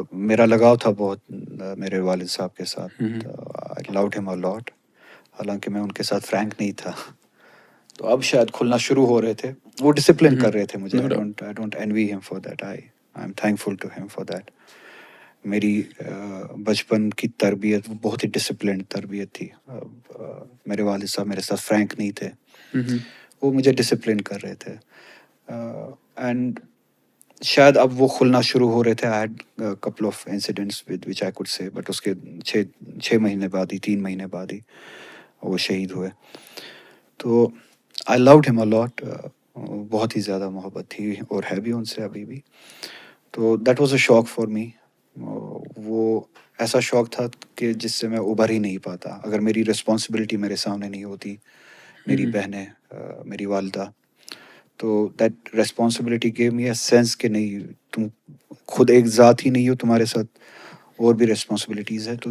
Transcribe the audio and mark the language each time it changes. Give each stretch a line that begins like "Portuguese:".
Urdu: میرا لگاؤ تھا بہت میرے والد صاحب کے ساتھ.
English: I loved him a lot.
Urdu: حالانکہ میں ان کے ساتھ فرینک نہیں تھا. تو اب شاید کھلنا شروع ہو رہے تھے. وہ ڈسپلن کر رہے تھے مجھے.
English: No doubt. I don't envy him for that. I am thankful to him for that.
Urdu: میری بچپن کی تربیت وہ بہت ہی ڈسپلنڈ تربیت تھی. میرے والد صاحب میرے ساتھ فرینک نہیں تھے. وہ مجھے ڈسپلن کر رہے تھے. اینڈ شاید اب وہ کھلنا شروع ہو رہے تھے.
English: I had couple of incidents with which I could say,
Urdu: but اس کے 6 مہینے بعد ہی 3 مہینے بعد ہی وہ شہید ہوئے.
English: تو I loved him a lot.
Urdu: بہت ہی زیادہ محبت تھی اور ہے بھی ان سے ابھی بھی. تو
English: That was a shock for me.
Urdu: وہ ایسا شوق تھا کہ جس سے میں ابھر ہی نہیں پاتا. اگر میری رسپانسبلٹی میرے سامنے نہیں ہوتی, میری بہنیں, میری والدہ, تو
English: that responsibility gave me a sense
Urdu: کہ نہیں, تم خود ایک ذات ہی نہیں ہو, تمہارے ساتھ اور بھی ریسپانسبلٹیز ہے.